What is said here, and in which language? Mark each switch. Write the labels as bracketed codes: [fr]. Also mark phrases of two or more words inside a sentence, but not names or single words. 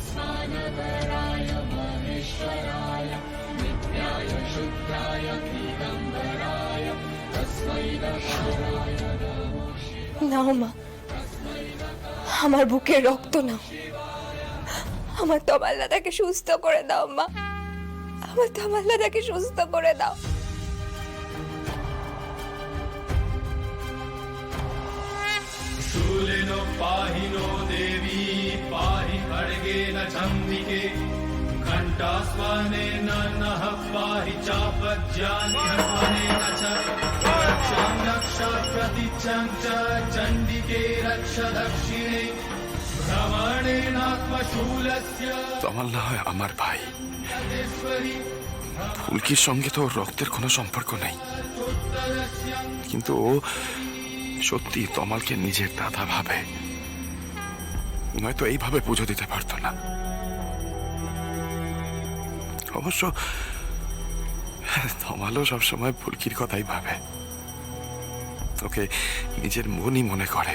[bn] নাও মা, আমার বুকের রক্ত নাও, আমার তমাল দাদাকে সুস্থ করে দাও মা, আমার তমাল দাদাকে সুস্থ করে দাও। [sa] शूलिनो पाहि नो देवी पाहि खड्गेन चम्बिके घण्टास्वनेन नः पाहि चापज्यानिहत्वनेन च रक्षां रक्ष प्रतीचं च चण्डिके रक्ष दक्षिणे भ्रमणेनात्मशूलस्य [bn] তমাল না হয় আমার ভাই, ফুলকির সঙ্গে তো ওর রক্তের কোনো সম্পর্ক নেই, কিন্তু ও সত্যি তমালকে নিজের দাদা ভাবে, নয়তো এইভাবে পুজো দিতে পারতো না। অবশ্য তমালও সবসময় ফুলকির কথাই ভাবে, ওকে নিজের মনই মনে করে।